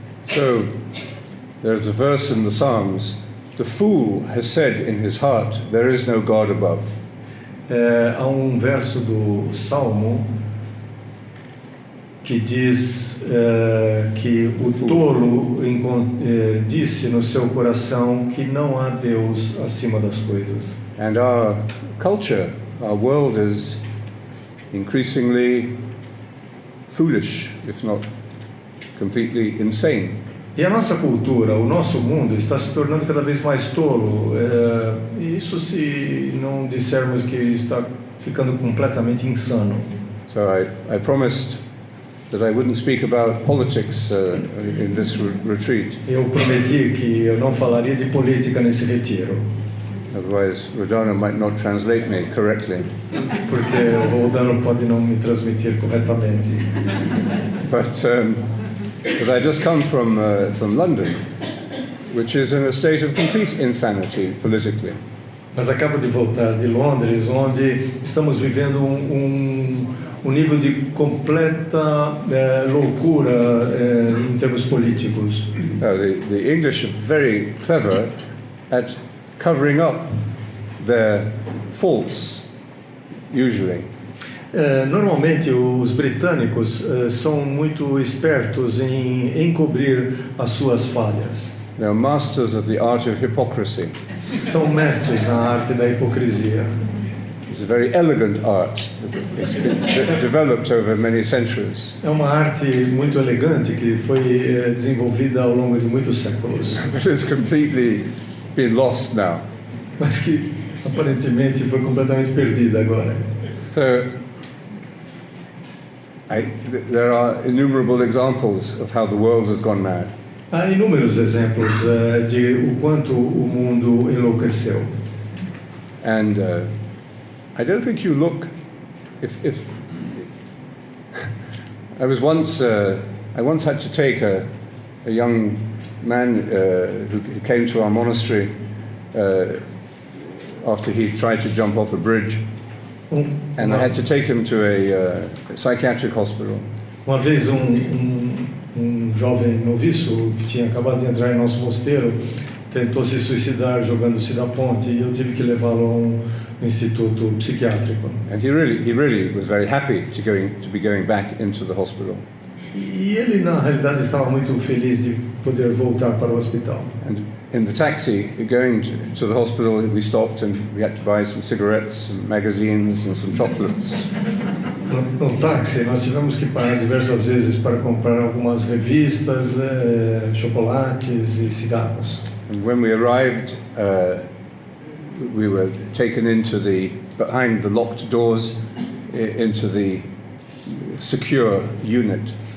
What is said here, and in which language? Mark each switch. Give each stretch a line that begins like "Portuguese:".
English: So, there's a verse in the Psalms, the fool has said in his heart, there is no God above.
Portuguese: Há um verso do Salmo que diz que o tolo disse no seu coração que não há Deus acima das coisas.
English: And our culture, our world is increasingly foolish, if not completely insane.
Portuguese: E a nossa cultura, o nosso mundo está se tornando cada vez mais tolo. Isso se não dissermos que está ficando completamente insano.
English: So I promised that I wouldn't speak about politics in this retreat.
Portuguese: Eu prometi que eu não falaria de política nesse retiro.
English: Otherwise, Rodano might not translate me correctly.
Portuguese: Porque o Rodano pode não me transmitir corretamente.
English: But I just come from London, which is in a state of complete insanity politically.
Portuguese: Mas acabo de voltar de Londres, onde estamos vivendo um nível de completa loucura em termos políticos.
English: The English are very clever at covering up their faults, usually.
Portuguese: Normalmente os britânicos são muito espertos em encobrir as suas falhas.
English: They are masters of the art of hypocrisy.
Portuguese: São mestres na arte da hipocrisia.
English: It's a very elegant art. It's been developed over many centuries.
Portuguese: É uma arte muito elegante que foi desenvolvida ao longo de muitos séculos.
English: But it's completely been lost now.
Portuguese: Mas que aparentemente foi completamente perdida agora.
English: So there are innumerable examples of how the world has gone mad.
Portuguese: Há inúmeros exemplos de o quanto o mundo enlouqueceu.
English: And I don't think you look. If I once had to take a young man who came to our monastery after he tried to jump off a bridge, And I had to take him to a psychiatric hospital.
Portuguese: Uma vez um jovem noviço que tinha acabado de entrar em nosso mosteiro tentou se suicidar jogando-se da ponte e eu tive que levá-lo a um instituto psiquiátrico.
English: And he really was very happy to be going back into the hospital.
Portuguese: E ele na realidade estava muito feliz de poder voltar para o hospital.
English: And in the taxi going to the hospital, we stopped and we had to buy some cigarettes, some magazines and some chocolates.
Portuguese: No táxi nós tivemos que parar diversas vezes para comprar algumas revistas, chocolates e cigarros.
English: And when we arrived, we were taken behind the locked doors into the secure unit.